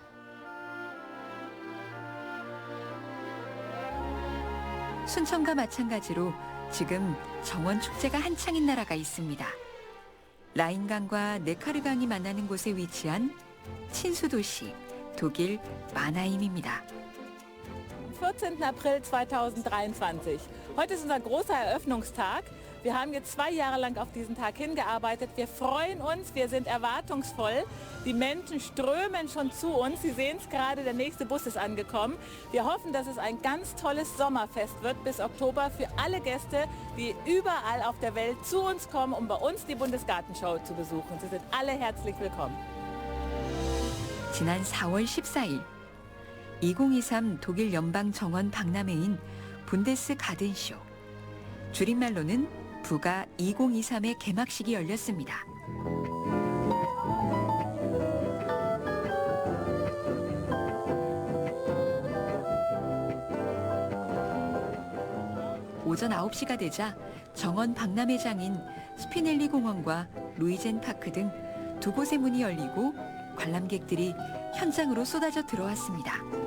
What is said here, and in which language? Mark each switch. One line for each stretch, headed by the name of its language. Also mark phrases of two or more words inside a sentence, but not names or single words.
Korean: 순천과 마찬가지로 지금 정원 축제가 한창인 나라가 있습니다. 라인강과 네카르강이 만나는 곳에 위치한 친수도시 독일 마나임입니다.
German: 14. April 2023. Heute ist unser großer Eröffnungstag. Wir haben jetzt 2 Jahre lang auf diesen Tag hingearbeitet. Wir freuen uns, wir sind erwartungsvoll. Die Menschen strömen schon zu uns. Sie sehen es gerade, der nächste Bus ist angekommen. Wir hoffen, dass es ein ganz tolles Sommerfest wird bis Oktober für alle Gäste, die überall auf der Welt zu uns kommen, um bei uns die Bundesgartenshow zu besuchen. Sie sind alle herzlich willkommen.
Korean: 지난 4월 14일 2023 독일 연방 정원 박람회인 분데스 가든쇼. 줄임말로는 부가 2023의 개막식이 열렸습니다. 오전 9시가 되자 정원 박람회장인 스피넬리 공원과 루이젠 파크 등 두 곳의 문이 열리고 관람객들이 현장으로 쏟아져 들어왔습니다.